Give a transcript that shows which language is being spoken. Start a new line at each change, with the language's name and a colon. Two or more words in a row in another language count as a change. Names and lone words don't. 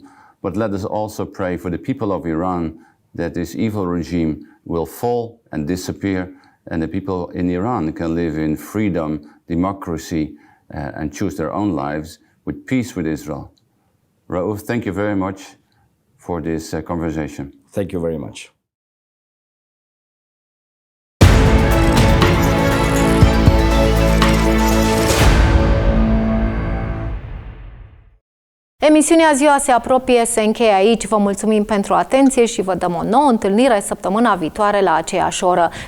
English: But let us also pray for the people of Iran, that this evil regime will fall and disappear, and the people in Iran can live in freedom, democracy, and choose their own lives with peace with Israel. Raouf, thank you very much for this conversation. Thank you very much.
Romanian: Emisiunea Ziua se apropie, se încheie aici. Vă mulțumim pentru atenție și vă dăm o nouă întâlnire săptămâna viitoare la aceeași oră.